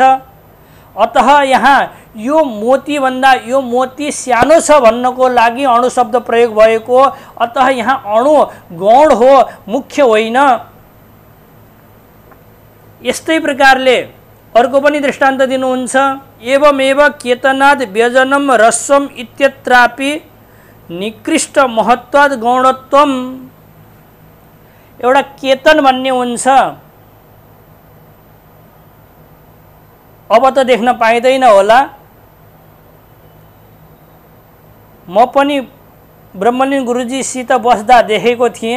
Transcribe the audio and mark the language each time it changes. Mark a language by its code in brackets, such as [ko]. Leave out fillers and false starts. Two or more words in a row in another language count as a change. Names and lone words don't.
[ne] अतः यहाँ यो मोती भन्दा यो मोती सानो छ भन्नको लागि अणु शब्द प्रयोग भएको हो। अतः यहाँ अणु गौण हो, मुख्य होइन। यस्तै प्रकारले अर्को पनि दृष्टान्त दिनुहुन्छ। [sa] एवमेव केतनाद व्यजनम रस्वम इत्यत्रापि निकृष्ट महत्वाद गौणत्वम। [ne] एउटा केतन भन्ने हुन्छ, अब त देख्न पाइँदैन होला। म पनि ब्रह्मलिन गुरुजीसित बस्दा देखेको थिएँ।